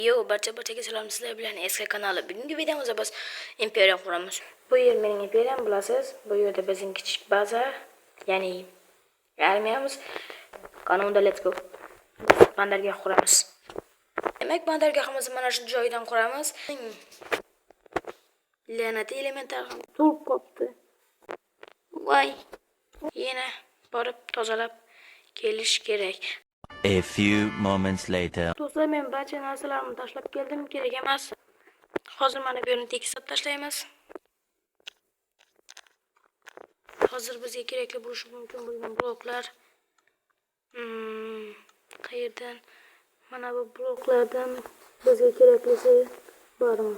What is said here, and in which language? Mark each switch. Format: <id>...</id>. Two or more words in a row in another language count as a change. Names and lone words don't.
<uz>Yo, barchaga salom, sizlar bilan eski kanali. Bugungi videomizda biz imperiya quramiz. Bu yer mening imperiyam, bilasiz. Bu yerda bizning kichik baza, ya'ni armiyamiz. Qani unda</uz> <en>let's go.</en> <uz>Bandargoh quramiz. Demak, bandargohimizni mana shu joydan quramiz. La'nati elementar ham to'lib qopti. Voy. Yana borib tozalab kelish kerak.</uz> <en>A few moments later.</en> <uz>Do'stlar, men barcha narsalarimni tashlab keldim, kerak emas. Hozir mana bu yerni tekislab tashlaymiz. Hozir bizga kerakli bo'lishi mumkin bo'lgan bloklar. Qayerdan? Mana bu bloklardan bizga keraklisi bormi?</uz>